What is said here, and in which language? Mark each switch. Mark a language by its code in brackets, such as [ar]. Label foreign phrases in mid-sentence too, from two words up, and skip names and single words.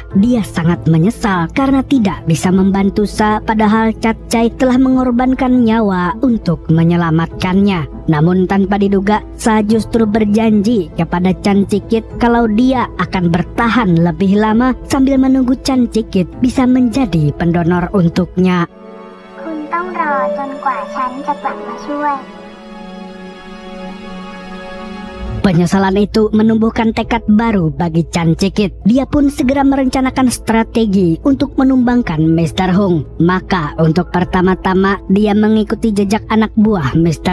[id] Dia sangat menyesal karena tidak bisa membantu Sa, padahal Catcai telah mengorbankan nyawa untuk menyelamatkannya. Namun tanpa diduga, Sa justru berjanji kepada Chan Cikit kalau dia akan bertahan lebih lama sambil menunggu Chan Cikit bisa menjadi pendonor untuknya. [th] คุณต้องรอจนกว่าฉันจะกลับมาช่วย [id] Penyesalan itu menumbuhkan tekad baru bagi Chan Cikit. Dia pun segera merencanakan strategi untuk menumbangkan Mr. Hung. Maka untuk pertama-tama dia mengikuti jejak anak buah Mr.